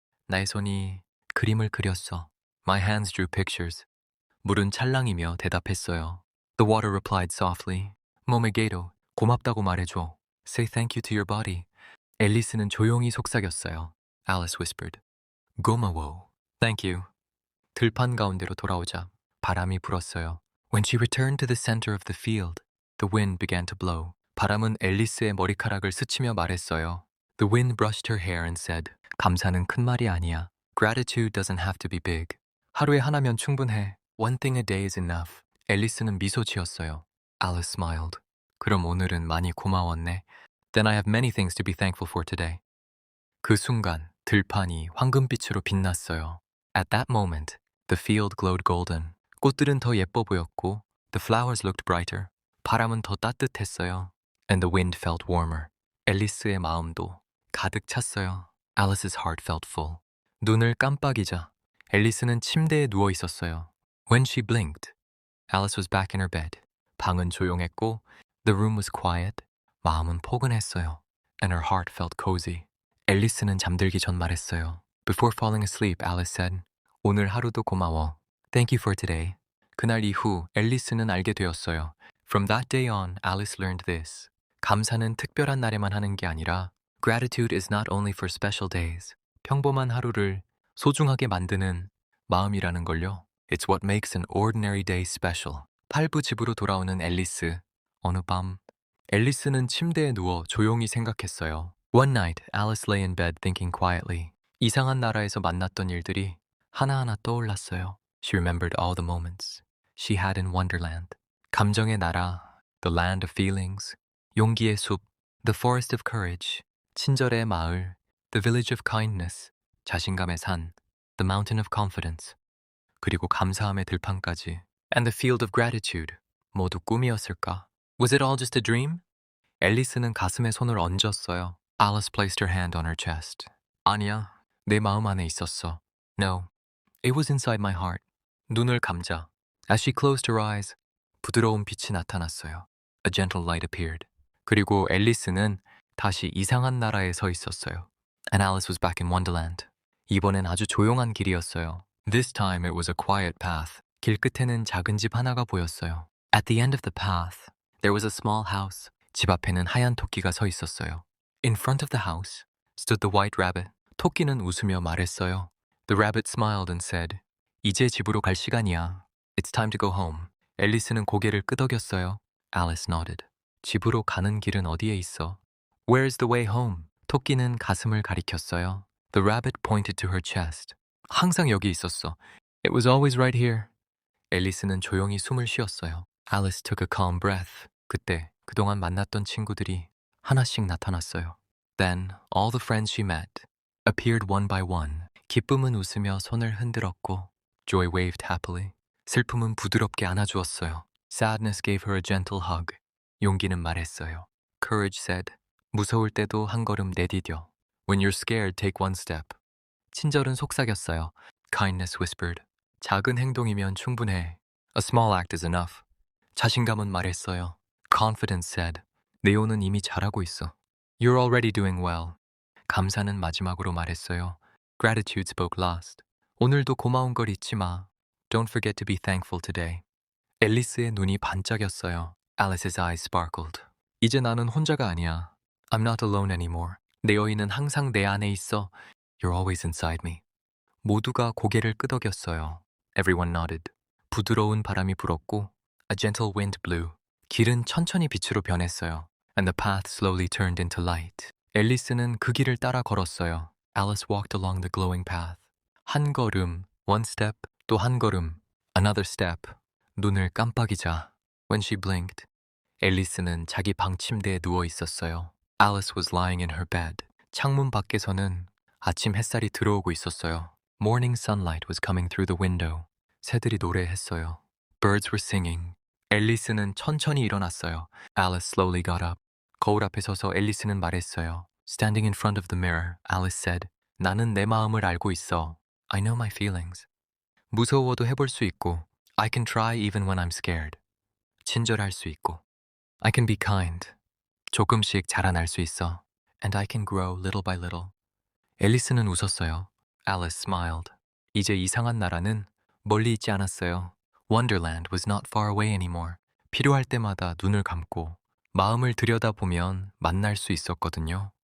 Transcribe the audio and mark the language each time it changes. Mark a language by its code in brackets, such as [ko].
[ko] 나의 손이 그림을 그렸어. [en] My hands drew pictures. [ko] 물은 찰랑이며 대답했어요. [en] The water replied softly. [ko] 몸에게도 고맙다고 말해줘. [en] Say thank you to your body. [ko] 앨리스는 조용히 속삭였어요. [en] Alice whispered. [ko] 고마워. [en] Thank you. [ko] 들판 가운데로 돌아오자 바람이 불었어요. [en] When she returned to the center of the field, the wind began to blow. [ko] 바람은 앨리스의 머리카락을 스치며 말했어요. [en] The wind brushed her hair and said, [ko] 감사는 큰 말이 아니야. [en] Gratitude doesn't have to be big. [ko] 하루에 하나면 충분해. [en] One thing a day is enough. [ko] 앨리스는 미소 지었어요. [en] Alice smiled. [ko] 그럼 오늘은 많이 고마웠네. [en] Then I have many things to be thankful for today. [ko] 그 순간 들판이 황금빛으로 빛났어요. [en] At that moment, the field glowed golden. [ko] 꽃들은 더 예뻐 보였고, [en] the flowers looked brighter. [ko] 바람은 더 따뜻했어요. [en] And the wind felt warmer. [ko] 앨리스의 마음도 가득 찼어요. [en] Alice's heart felt full. [ko] 눈을 깜빡이자 앨리스는 침대에 누워 있었어요. [en] When she blinked, Alice was back in her bed. [ko] 방은 조용했고, [en] the room was quiet. [ko] 마음은 포근했어요. [en] And her heart felt cozy. [ko] 앨리스는 잠들기 전 말했어요. [en] Before falling asleep, Alice said, [ko] 오늘 하루도 고마워. [en] Thank you for today. [ko] 그날 이후 앨리스는 알게 되었어요. [en] From that day on, Alice learned this. [ko] 감사는 특별한 날에만 하는 게 아니라 [en] Gratitude is not only for special days. [ko] 평범한 하루를 소중하게 만드는 마음이라는 걸요. [en] It's what makes an ordinary day special. [ko] 팔부 집으로 돌아오는 앨리스. 어느 밤, 앨리스는 침대에 누워 조용히 생각했어요. [en] One night, Alice lay in bed thinking quietly. [ko] 이상한 나라에서 만났던 일들이 하나하나 떠올랐어요. [en] She remembered all the moments she had in Wonderland. [ko] 감정의 나라, [en] the land of feelings. [ko] 용기의 숲, [en] the forest of courage. [ko] 친절의 마을, [en] the village of kindness. [ko] 자신감의 산, [en] the mountain of confidence. [ko] 그리고 감사함의 들판까지, [en] and the field of gratitude. [ko] 모두 꿈이었을까? [en] Was it all just a dream? [ko] 앨리스는 가슴에 손을 얹었어요. [en] Alice placed her hand on her chest. [ko] 아니야, 내 마음 안에 있었어. [en] No, it was inside my heart. [ko] 눈을 감자. [en] As she closed her eyes, [ko] 부드러운 빛이 나타났어요. [en] A gentle light appeared. [ko] 그리고 앨리스는 다시 이상한 나라에 서 있었어요. [en] and Alice was back in Wonderland. [ko] 이번엔 아주 조용한 길이었어요. [en] This time it was a quiet path. [ko] 길 끝에는 작은 집 하나가 보였어요. [en] At the end of the path, there was a small house. [ko] 집 앞에는 하얀 토끼가 서 있었어요. [en] In front of the house stood the white rabbit. [ko] 토끼는 웃으며 말했어요. [en] The rabbit smiled and said, [ko] 이제 집으로 갈 시간이야. [en] It's time to go home. [ko] 앨리스는 고개를 끄덕였어요. [en] Alice nodded. [ko] 집으로 가는 길은 어디에 있어? [en] Where's the way home? [ko] 토끼는 가슴을 가리켰어요. [en] The rabbit pointed to her chest. [ko] 항상 여기 있었어. [en] It was always right here. [ko] 앨리스는 조용히 숨을 쉬었어요. [en] Alice took a calm breath. [ko] 그때 그동안 만났던 친구들이 하나씩 나타났어요. [en] Then all the friends she met appeared one by one. [ko] 기쁨은 웃으며 손을 흔들었고 [en] Joy waved happily. [ko] 슬픔은 부드럽게 안아주었어요. [en] Sadness gave her a gentle hug. [ko] 용기는 말했어요. [en] Courage said, [ko] 무서울 때도 한 걸음 내디뎌. [en] When you're scared, take one step. [ko] 친절은 속삭였어요. [en] Kindness whispered, [ko] 작은 행동이면 충분해. [en] A small act is enough. [ko] 자신감은 말했어요. [en] Confidence said, [ko] 네오는 이미 잘하고 있어. [en] You're already doing well. [ko] 감사는 마지막으로 말했어요. [en] Gratitude spoke last. [ko] 오늘도 고마운 걸 잊지 마. [en] Don't forget to be thankful today. [ko] 앨리스의 눈이 반짝였어요. [en] Alice's eyes sparkled. [ko] 이제 나는 혼자가 아니야. [en] I'm not alone anymore. [ko] 내 여인은 항상 내 안에 있어. [en] You're always inside me. [ko] 모두가 고개를 끄덕였어요. [en] Everyone nodded. [ko] 부드러운 바람이 불었고 [en] A gentle wind blew. [ko] 길은 천천히 빛으로 변했어요. [en] And the path slowly turned into light. [ko] 앨리스는 그 길을 따라 걸었어요. [en] Alice walked along the glowing path. [ko] 한 걸음, [en] one step, [ko] 또 한 걸음, [en] another step. [ko] 눈을 깜빡이자. [en] When she blinked, [ko] 앨리스는 자기 방 침대에 누워 있었어요. [en] Alice was lying in her bed. [ko] 창문 밖에서는 아침 햇살이 들어오고 있었어요. [en] Morning sunlight was coming through the window. [ko] 새들이 노래했어요. [en] Birds were singing. [ko] 앨리스는 천천히 일어났어요. [en] Alice slowly got up. [ko] 거울 앞에 서서 앨리스는 말했어요. [en] Standing in front of the mirror, Alice said, [ko] 나는 내 마음을 알고 있어. [en] I know my feelings. [ko] 무서워도 해볼 수 있고, [en] I can try even when I'm scared. [ko] 친절할 수 있고, [en] I can be kind. [ko] 조금씩 자라날 수 있어. [en] And I can grow little by little. [ko] 앨리스는 웃었어요. [en] Alice smiled. [ko] 이제 이상한 나라는 멀리 있지 않았어요. [en] Wonderland was not far away anymore. [ko] 필요할 때마다 눈을 감고 마음을 들여다보면 만날 수 있었거든요.